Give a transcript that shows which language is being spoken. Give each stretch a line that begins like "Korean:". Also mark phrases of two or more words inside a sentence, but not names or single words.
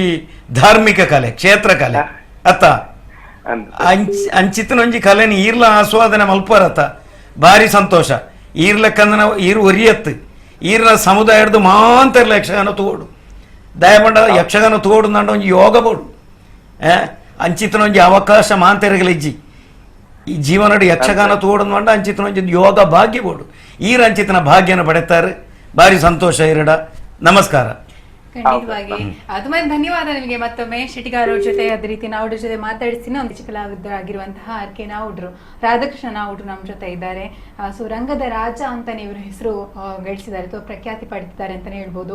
Tulu: ಧಾರ್ಮಿಕ ಕಲೆ ಕ್ಷೇತ್ರ ಕಲೆ ಅತ್ತ ಅಂಚಿತ್ತಿನ ಒಂಜಿ ಕಲೆನಿ ಈರ್ಲ ಆಸ್ವಾದನೆ ಮಲ್ಪರತ್ತ ಭಾರಿ ಸಂತೋಷ ಈರ್ಲೆಕ್ಕಂದ್ರೆ ಈರು ಒರಿಯತ್ತು ಈರ್ನ ಸಮುದಾಯದ ಮಾಂತರ್ಲ ಯಕ್ಷಗಾನ ತಗೋಡು ದಯಪಂಡ ಯಕ್ಷಗಾನ ತಗೋಡು ನಂಡ ಒಂಜಿ ಯೋಗ ಬೋಡು ಅಂಚಿತ್ತಿನ ಒಂಜಿ ಅವಕಾಶ ಮಾಂತರಿಗಳಿಜ್ಜಿ ಈ ಜೀವನಡು ಯಕ್ಷಗಾನ ತೋಡು ಮಂಡ ಅಂಚಿತ್ತಿನ ಒಂಜಿ ಯೋಗ ಭಾಗ್ಯ ಬೋಡು ಈರ ಅಂಚಿತ್ತಿನ ಭಾಗ್ಯನ ಪಡೆತಾರೆ ಭಾರಿ ಸಂತೋಷ ಇರಡ ನಮಸ್ಕಾರ
Kannada: ಖಂಡಿತವಾಗಿ ತುಂಬಾ ಧನ್ಯವಾದ ನಿಮಗೆ ಮತ್ತೊಮ್ಮೆ ಶೆಟ್ಟಿಗಾರ್ ಅವ್ರ ಜೊತೆ ಅದೇ ರೀತಿ ನಾವುಡ್ರ ಜೊತೆ ಮಾತಾಡಿಸಿ ಒಂದು ಕಲಾವಿದರಾಗಿರುವಂತಹ ಆರ್.ಕೆ. ನಾವುಡ್ರು ರಾಧಾಕೃಷ್ಣ ನಾವುಡ್ರು ನಮ್ಮ ಜೊತೆ ಇದ್ದಾರೆ. ಸೊ ರಂಗದ ರಾಜ ಅಂತಾನೆ ಇವರು ಹೆಸರು ಗಳಿಸಿದ್ದಾರೆ ಅಥವಾ ಪ್ರಖ್ಯಾತಿ ಪಡೆದಿದ್ದಾರೆ ಅಂತಾನೆ ಹೇಳ್ಬೋದು.